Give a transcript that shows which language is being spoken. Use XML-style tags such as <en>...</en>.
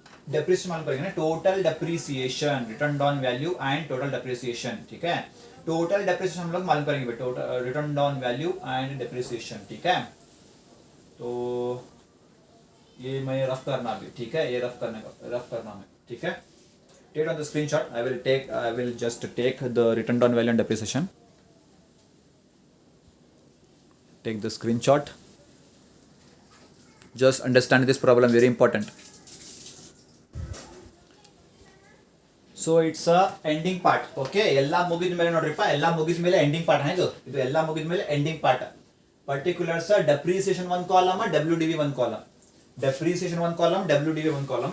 <hi>Depreciation मालूम करेंगे ना, total depreciation,</hi> <en>Written down value and total depreciation.</en> <hi>ठीक है, टोटल डेप्रिसिएशन हम लोग मालूम करेंगे,</hi> <en>Total written down value and depreciation.</en> <hi>ठीक है, तो ये मैं रफ करना अभी. ठीक है, ये रफ करना है. ठीक है,</hi> <en>Take on the screenshot. I will just take the written down value and depreciation. Take the screenshot. Just understand this problem, very important. So it's a ending part.</en> <kn>Okay, ಎಲ್ಲ ಮುಗಿದ ಮೇಲೆ ನೋಡ್ರಿಪ್ಪ, ಎಲ್ಲ ಮುಗಿದ ಮೇಲೆ ಎಂಡಿಂಗ್ ಪಾರ್ಟ್ ಇದು ಎಲ್ಲ ಮುಗಿದ ಮೇಲೆ ending part.</kn> <en>Particulars depreciation 1 column, WDV 1 column. Depreciation 1 column, WDV 1 कॉलम.</en>